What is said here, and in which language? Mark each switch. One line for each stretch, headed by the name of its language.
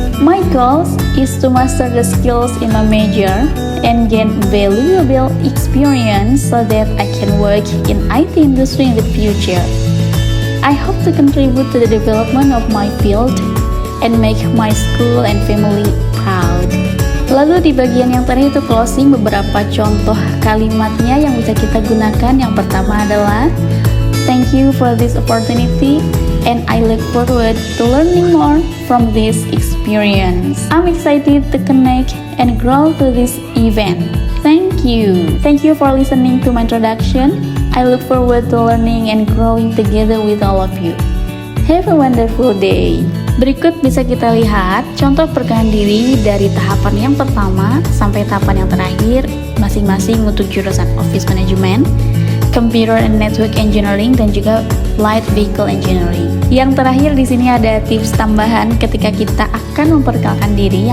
English: My goals is to master the skills in my major and gain valuable experience so that I can work in IT industry in the future. I hope to contribute to the development of my field and make my school and family proud.
Indonesian: Lalu di bagian yang terakhir itu closing, beberapa contoh kalimatnya yang bisa kita gunakan. Yang pertama adalah
English: thank you for this opportunity and I look forward to learning more from this experience. I'm excited to connect and grow to this event. Thank you. Thank you for listening to my introduction. I look forward to learning and growing together with all of you. Have a wonderful day.
Indonesian: Berikut bisa kita lihat contoh perkenalkan diri dari tahapan yang pertama sampai tahapan yang terakhir, masing-masing untuk jurusan Office Management, Computer and Network Engineering, dan juga Light Vehicle Engineering. Yang terakhir di sini ada tips tambahan ketika kita akan memperkenalkan diri.